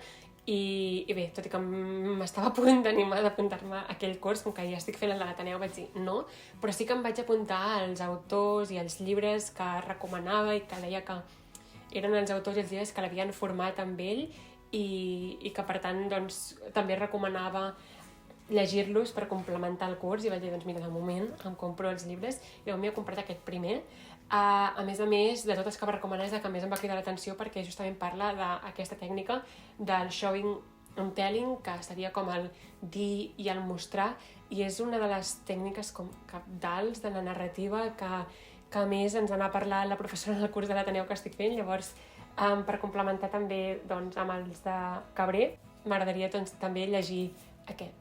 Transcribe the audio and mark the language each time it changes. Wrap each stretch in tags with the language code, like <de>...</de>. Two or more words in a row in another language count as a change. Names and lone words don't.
<ca>I bé, tot i que m'estava a punt d'animar d'apuntar-me a aquell curs, com que ja estic fent el de l'Ateneu, vaig dir no, però sí que em vaig apuntar als autors i als llibres que recomanava i que deia que eren els autors i els llibres que l'havien format amb ell i que, per tant, doncs, també recomanava llegir-los per complementar el curs. I vaig dir, doncs mira, de moment em compro els llibres i m'he comprat aquest primer. A més, de totes que va recomanar, és que més em va cridar l'atenció perquè justament parla d'aquesta tècnica del</ca> <en>showing and telling,</en> <ca>que seria com el dir i el mostrar, i és una de les tècniques com cabdals de la narrativa que a més ens anà a parlar la professora del curs de l'Ateneu que estic fent. Llavors, per complementar també doncs, amb els de Cabré, m'agradaria doncs, també llegir aquest.</ca>